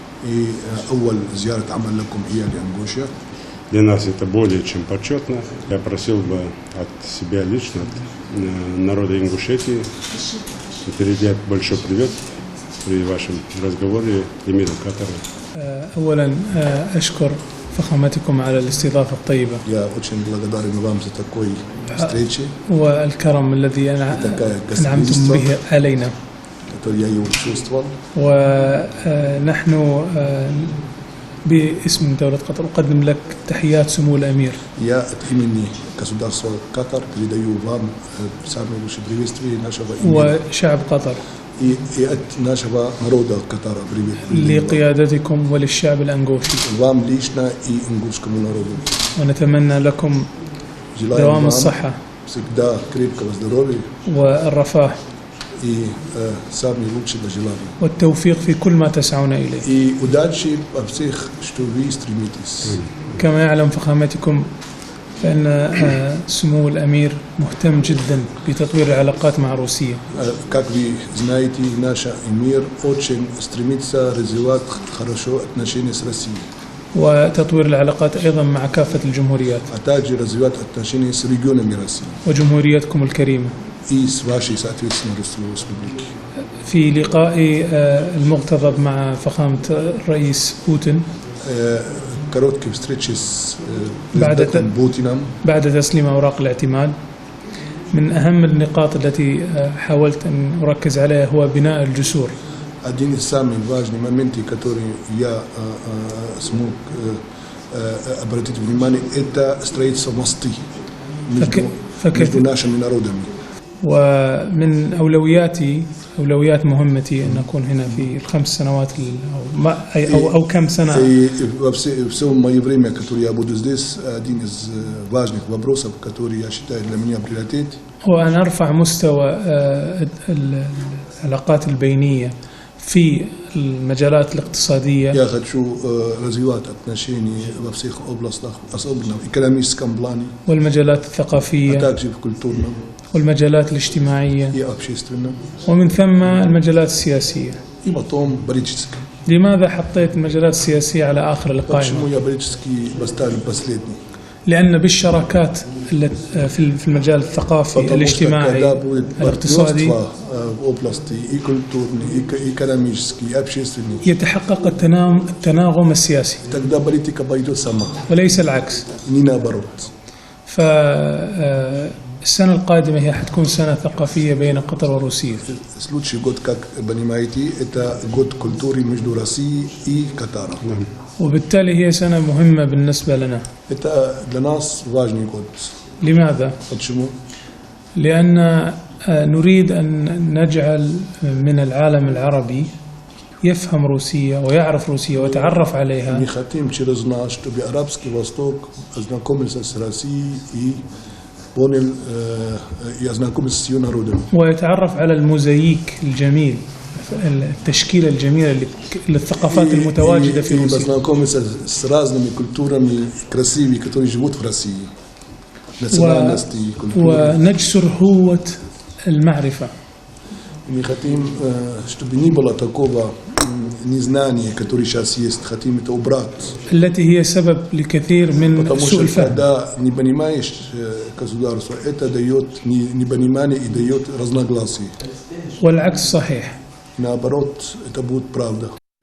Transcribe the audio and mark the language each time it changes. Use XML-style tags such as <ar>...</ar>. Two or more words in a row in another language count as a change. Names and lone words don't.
<ru>Для нас это более чем почетно. Я просил бы от себя лично, от народа Ингушетии, передать большой привет при вашем разговоре эмиру Катара.</ru> <ar>أولا أشكر فخامتكم على الاستضافة الطيبة.</ar> <ru>Я очень благодарен вам за такой встречи.</ru> <ar>والكرم الذي أنعمتم به علينا.</ar> <ru>который я его чувствовал.</ru> <ar>ونحن باسم دولة قطر أقدم لك تحيات سمو الأمير.</ar> <ru>Я от имени государства Катар передаю вам самые лучшие приветствия нашего имени.</ru> <ar>وشعب قطر.</ar> <ru>И от нашего народа Катара привет.</ru> <ar>لقيادتكم وللشعب الأنغوشي.</ar> <ru>Вам лично и ингушскому народу.</ru> <ar>ونتمنى لكم دوام الصحة.</ar> <ru>Всегда крепкого здоровья.</ru> <ar>والرفاه.</ar> <ru>И самые лучшие пожелания.</ru> <ar>والتوفيق في كل ما تسعون إليه.</ar> <ru>И удачи во всех, что вы стремитесь.</ru> <ar>كما يعلم فخامتكم فإن سمو الأمير مهتم جدا بتطوير العلاقات مع روسيا.</ar> <ru>Как вы знаете, наш эмир очень стремится развивать хорошо отношения с Россией,</ru> <ar>وتطوير العلاقات أيضا مع كافة الجمهوريات</ar> <ru>а также развивать отношения с регионами России</ru> <ar>وجمهوريتكم الكريمة.</ar> <ru>и с вашей, соответственно, республикой.</ru> <ar>في لقاء المغتضب مع فخامة الرئيس بوتين</ar> <ru>Короткие встречи с</ru> <ar>بعد</ar> <ru>президентом Путиным.</ru> <ar>بعد تسليم أوراق الاعتماد، من أهم النقاط التي حاولت أن أركز عليها هو بناء الجسور.</ar> <ru>Один из самых важных моментов, которые я смог обратить внимание, это строительство мосты между нашими народами.</ru> <ar>ومن أولويات مهمتي أن أكون هنا في ال5 سنوات أو كم سنة.</ar> <ru>И все мое время, которое я буду здесь, один из важных вопросов, который я считаю для меня приоритет,</ru> <ar>هو أن أرفع مستوى العلاقات البينية في المجالات الاقتصادية.</ar> <ru>я хочу развивать отношения во всех областях, особенно в экономическом плане,</ru> <ar>والمجالات</ar> <ru>а</ru> <ar>الثقافية</ar> <ru>также в культурном</ru> <ar>والمجالات الاجتماعية</ar> <ru>и общественном,</ru> <ar>ومن ثم المجالات السياسية.</ar> <ru>и потом политическом.</ru> <ar>لماذا حطيت المجالات السياسية على آخر القائمة؟</ar> <ru>Почему я политический поставил последний?</ru> <ar>لأن بالشراكات في المجال الثقافي</ar> <ru>Потому что</ru> <ar>الاجتماعي</ar> <ru>когда будет</ru> <ar>الاقتصادي</ar> <ru>партнерство в области и культурной, и экономической, и общественной,</ru> <ar>يتحقق التناغم السياسي</ar> <ru>тогда политика пойдет сама,</ru> <ar>وليس العكس.</ar> <ru>не наоборот.</ru> <ar>فالسنة القادمة هي حتكون سنة ثقافية بين قطر وروسيا.</ar> <ru>Следующий год, как понимаете, это год культуры между Россией и Катаром.</ru> <ar>وبالتالي هي سنة مهمة بالنسبة لنا.</ar> <ru>Это для нас важный год.</ru> <ar>لماذا؟</ar> <ru>Почему?</ru> <ar>لأن نريد أن نجعل من العالم العربي يفهم روسيا ويعرف روسيا ويتعرف عليها.</ar> <ru>Мы хотим через нас, чтобы Арабский Восток ознакомился с Россией и понял и ознакомился с ее народом.</ru> <ar>ويتعرف على الموزايك الجميل، التشكيلة الجميلة للثقافات المتواجدة في</ar> <ru>и</ru> <ar>روسيا.</ar> <ru>познакомиться с разными культурами красивыми, которые живут в России. Национальности, культуры.</ru> <ar>ونجسر هوة المعرفة.</ar> <ru>Мы хотим, чтобы не было такого незнания, которое сейчас есть. Хотим это убрать.</ru> <ar>التي هي سبب لكثير من</ar> <ru>Потому</ru> <ar>سوء</ar> <ru>что</ru> <ar>الفهم.</ar> <ru>когда не понимаешь государство, это дает непонимание и дает разногласия.</ru> <ar>والعكس صحيح.</ar> <ru>Наоборот, это будет правда.</ru>